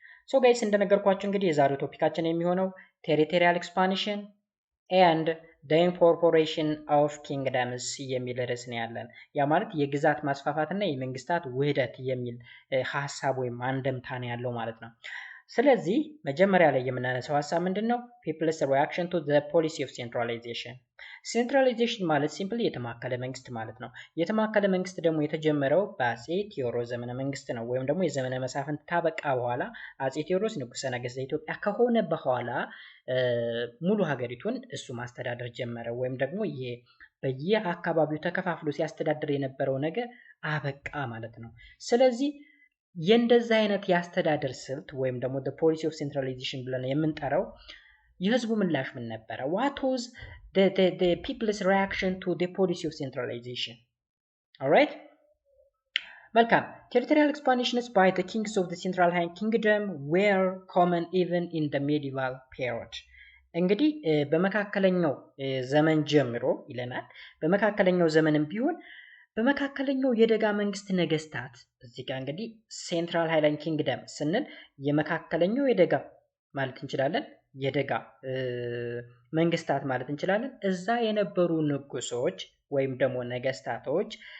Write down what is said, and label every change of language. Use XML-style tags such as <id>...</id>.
<am>ሶ ጋይስ እንደነገርኳችሁ እንግዲህ የዛሬው ቶፒካችን የሚሆነው ቴሪቶሪያል ኤክስፓንሽን ኤንድ</am> <en>the incorporation of kingdoms</en> <am>የሚል ርዕስ ነው ያለን። ያ ማለት የግዛት ማስፋፋትና የመንግስታት ውህደት የሚል ሐሳብ ወይም አንደምታ ነው ያለው ማለት ነው። ስለዚህ መጀመሪያ ላይ የምናነሳው ሐሳብ ምንድነው?</am> <en>people's reaction to the policy of centralization.</en> <am>ሴንትራላይዜሽን ማለት ሲምፕሊ የተማከለ መንግስት ማለት ነው። የተማከለ መንግስት ደግሞ የተጀመረው በአጼ ቴዎድሮስ ዘመነ መንግስት ነው። ወይም ደግሞ የዘመነ መሳፍንት ታበቃ በኋላ አጼ ቴዎድሮስ ንጉሠ ነገሥት ኢትዮጵያ ከሆነ በኋላ ሙሉ ሀገሪቱን እሱ ማስተዳደር ጀመረ። ወይም ደግሞ በየአካባቢው ተከፋፍሎ ሲያስተዳድር የነበረው ነገር አበቃ ማለት ነው። ስለዚህ የእንደዛ አይነት የአስተዳደር ስልት ወይም ደግሞ</am> <en>the policy of centralization</en> <am>ብለን የምንጠራው የህዝቡ ምላሽ ምን ነበረ?</am> <en>what was the people's reaction to the policy of centralization? alright, መልካም territorial expansions by the kings of the central kingdom were common even in the medieval period.</en> <am>እንግዲህ በመካከለኛው ዘመን ጀምሮ ይለናል። በመካከለኛው ዘመንም ቢሆን በመካከለኛው የደጋ መንግስት ነገስታት እዚህ ጋር እንግዲህ ሴንትራል ሃይላንድ ኪንግደም ስንል የመካከለኛው የደጋ ማለት እንችላለን፣ የደጋ መንግስታት ማለት እንችላለን። እዛ የነበሩ ንጉሶች ወይም ደግሞ ነገስታቶች</am>